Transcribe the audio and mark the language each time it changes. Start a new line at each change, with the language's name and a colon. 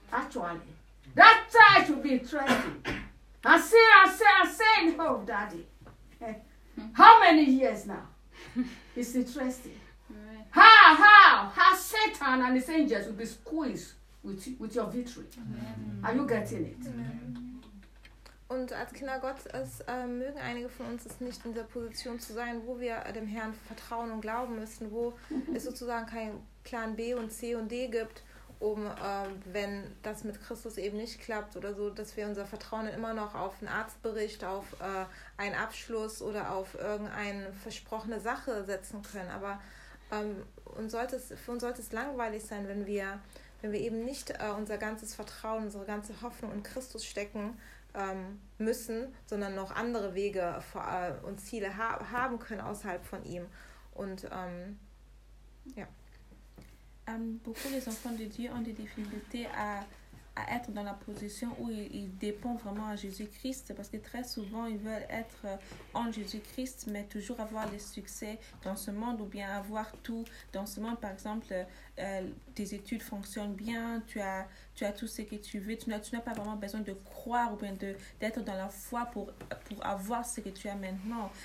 English: Actually, that side should be interesting. I say, no, oh, daddy. Hey. How many years now? It's interesting. How Satan and his angels will be squeezed with your victory. Amen. Are you getting it? Amen.
German: Und als Kinder Gottes mögen einige von uns es nicht in dieser Position zu sein, wo wir dem Herrn vertrauen und glauben müssen, wo es sozusagen keinen Plan B und C und D gibt, um wenn das mit Christus eben nicht klappt oder so, dass wir unser Vertrauen immer noch auf einen Arztbericht, auf einen Abschluss oder auf irgendeine versprochene Sache setzen können. Aber für uns sollte es langweilig sein, wenn wir eben nicht unser ganzes Vertrauen, unsere ganze Hoffnung in Christus stecken müssen, sondern noch andere Wege und Ziele haben können außerhalb von ihm. Und
French: beaucoup des enfants de Dieu ont des difficultés à être dans la position où ils dépendent vraiment à Jésus-Christ, parce que très souvent ils veulent être en Jésus-Christ, mais toujours avoir des succès dans ce monde ou bien avoir tout dans ce monde. Par exemple, tes études fonctionnent bien, tu as tout ce que tu veux, tu n'as pas vraiment besoin de croire ou bien d'être dans la foi pour avoir ce que tu as maintenant.